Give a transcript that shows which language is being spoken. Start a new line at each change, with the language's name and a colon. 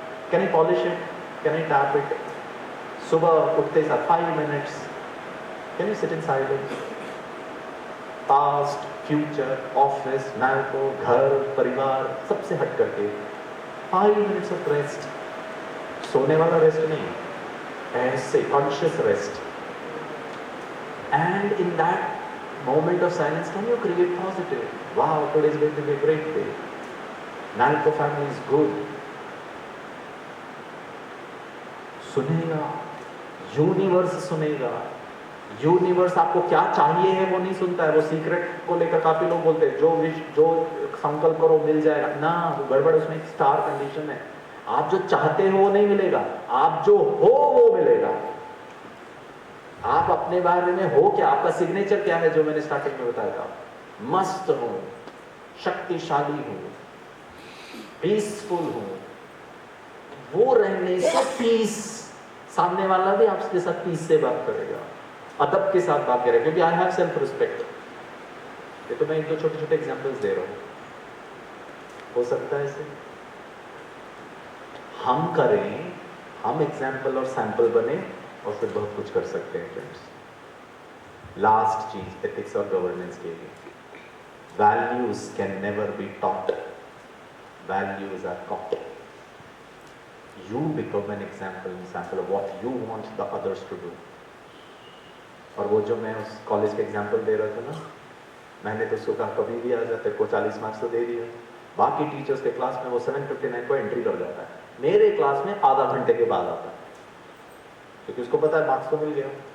English: Can I polish it, can I tap it?
Hindi: सुबह उठते साथ
English: 5 minutes can you sit in silence?
Hindi: Past, future, office, Naiko, घर, परिवार, सबसे हट करके
English: 5 minutes of rest,
Hindi: सोने वाला रेस्ट नहीं, ऐसे conscious rest.
English: And in that moment of silence, can you create positive? Wow, today is going to be a great day. Nalco family is good.
Hindi: सुनेगा, यूनिवर्स सुनेगा। यूनिवर्स आपको क्या चाहिए है वो नहीं सुनता है। वो सीक्रेट को लेकर काफी लोग बोलते हैं जो विश जो संकल्प करो मिल जाएगा ना, वो गड़बड़। उसमें एक स्टार कंडीशन है। आप जो चाहते हो वो नहीं मिलेगा, आप जो हो वो मिलेगा। आप अपने बारे में हो क्या, आपका सिग्नेचर क्या है, जो मैंने स्टार्टिंग में बताया था। मस्त हूं, शक्तिशाली हूं, पीसफुल हूं, वो रहने से पीस, सामने वाला भी आपके साथ पीस से बात करेगा, अदब के साथ बात करेगा, क्योंकि
English: I have self respect.
Hindi: ये तो मैं एक दो छोटे छोटे एग्जांपल्स दे रहा हूं। हो सकता है इसे हम करें, हम एग्जाम्पल और सैंपल बने और फिर बहुत कुछ कर सकते हैं फ्रेंड्स। लास्ट चीज एथिक्स और गवर्नेंस के लिए,
English: Values can never be taught, values are caught. You become an example of what you want the others to do.
Hindi: और वो जो मैं उस कॉलेज के एग्जाम्पल दे रहा था ना, मैंने तो उसको कहा कभी भी आ जा, तेरे को 40 मार्क्स तो दे दिए। बाकी टीचर्स के क्लास में वो 7:59 को एंट्री कर जाता है, मेरे क्लास में आधा घंटे के बाद आता है, क्योंकि उसको पता है मार्क्स तो मिल गया।